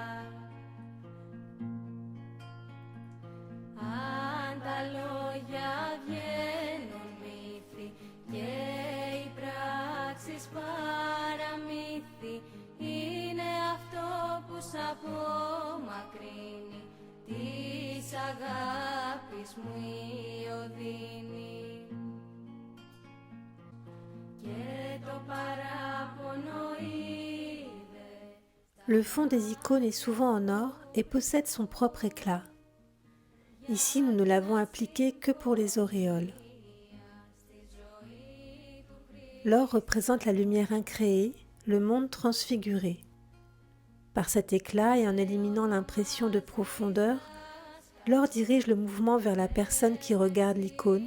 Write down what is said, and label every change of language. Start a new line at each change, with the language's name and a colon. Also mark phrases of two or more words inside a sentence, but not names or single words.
Greek: Αν τα λόγια βγαίνουν μύθι και οι πράξεις παραμύθι, είναι αυτό που σ' απομακρύνει της αγάπης μου η οδύνη. Και το παράπονο είδε.
French: Le fond des icônes est souvent en or et possède son propre éclat. Ici, nous ne l'avons appliqué que pour les auréoles. L'or représente la lumière incréée, le monde transfiguré. Par cet éclat et en éliminant l'impression de profondeur, l'or dirige le mouvement vers la personne qui regarde l'icône.